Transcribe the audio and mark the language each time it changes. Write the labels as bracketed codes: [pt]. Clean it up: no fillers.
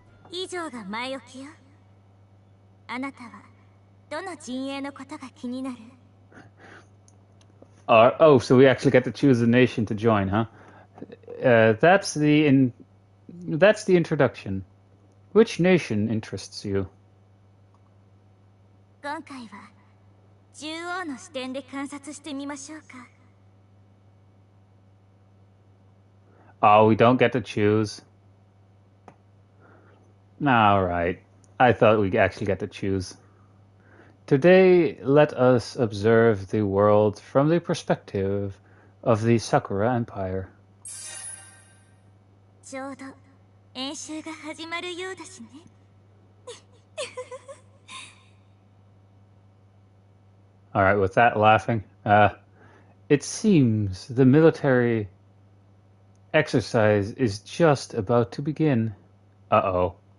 [ja] 以上が前置きよあなたはどの陣営のことが気になる [en] So we actually get to choose a nation to join, huh? That's the introduction. Which nation interests you? [ja] 今回は中央の視点で観察してみましょうか [en] Oh, we don't get to choose. All right. I thought we actually get to choose. Today, let us observe the world from the perspective of the Sakura Empire. [ja] ちょうど演習が始まるようだしね [en] All right, with that laughing, it seems the military exercise is just about to begin. Uh-oh.